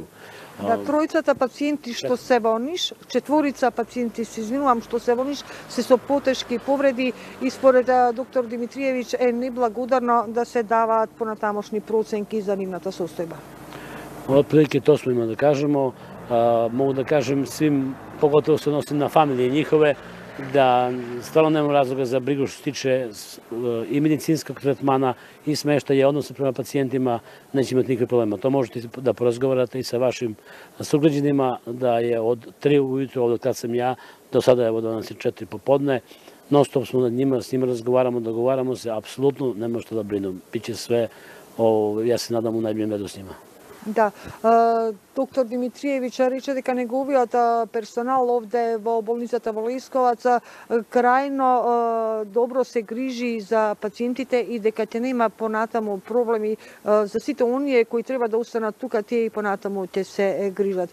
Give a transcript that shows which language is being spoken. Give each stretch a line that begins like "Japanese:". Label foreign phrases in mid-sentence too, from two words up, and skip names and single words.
Macedonian: Да, тројцата пациенти што се во Ниш, четворица пациенти, се извинувам, што се во Ниш, се со потешки повреди и според доктор Димитриевич е неблагодарно да се даваат понатамошни проценки за нивната состојба.
Serbian: Отприлike тоа смо има да кажемо. Могу да кажем свим, поготово се односи на фамилии njihove, da stvarno nema razloga za brigu što se tiče i medicinskog tretmana i smeštaja, odnosa prema pacijentima, neće imati nikakve problema. To možete da porazgovarate i sa vašim sugrađanima, da je od 3 ujutro, od kad sam ja, do sada je od 4 popodne, non stop smo nad njima, s njima razgovaramo, dogovaramo se, apsolutno nema što da brinu. Biće sve, ja se nadam, u najboljem redu s njima.
Macedonian: Да, доктор Димитриевич рече дека неговиот персонал овде во болницата во Лесковац крајно добро се грижи за пациентите и дека ќе нема понатаму проблеми за сите оние кои треба да останат тука, тие и понатаму ќе се грижат.